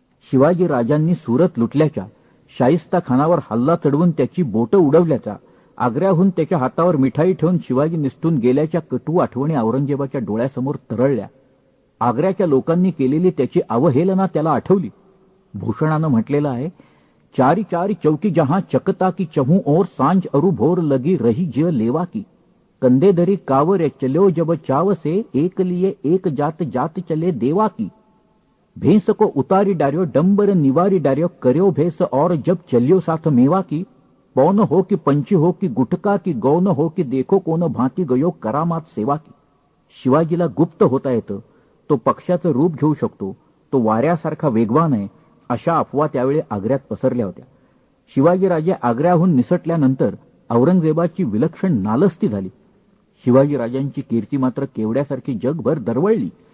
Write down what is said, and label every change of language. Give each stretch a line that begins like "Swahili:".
Marathi: शिवाजीराजांनी सुरत लुटल्याच्या, शाहिस्ता खानावर हल्ला चढवून त्याची बोटं उडवल्याच्या, आग्र्याहून त्याच्या हातावर मिठाई ठेवून शिवाजी निसटून गेल्याच्या कटू आठवणी औरंगजेबाच्या डोळ्यासमोर तरळल्या. आग्र्याच्या लोकांनी केलेली त्याची अवहेलना त्याला आठवली. भूषणानं म्हटलेलं आहे,
Braj: चारी चारी चौकी जहां चकता की चहू और सांझ अरु भोर लगी रही जिय लेवा की, कंधे धरी कावर चलो जब चाव से एक लिए एक जात जात चले देवा की, भैंस को उतारी डार्यो डंबर निवारी डार्यो कर्यो भैंस और जब चलियो साथ मेवा की, पौन हो कि पंची हो कि गुटका की गौन हो कि देखो कोण भांती गयो करामात सेवा की.
Marathi: शिवाजीला गुप्त होता येतं, तो पक्षाचं रूप घेऊ शकतो, तो वाऱ्यासारखा वेगवान आहे, अशा अफवा त्यावेळी आग्र्यात पसरल्या होत्या. शिवाजीराजे आग्र्याहून निसटल्यानंतर औरंगजेबाची विलक्षण नालस्ती झाली. शिवाजीराजांची कीर्ती मात्र केवड्यासारखी जगभर दरवळली.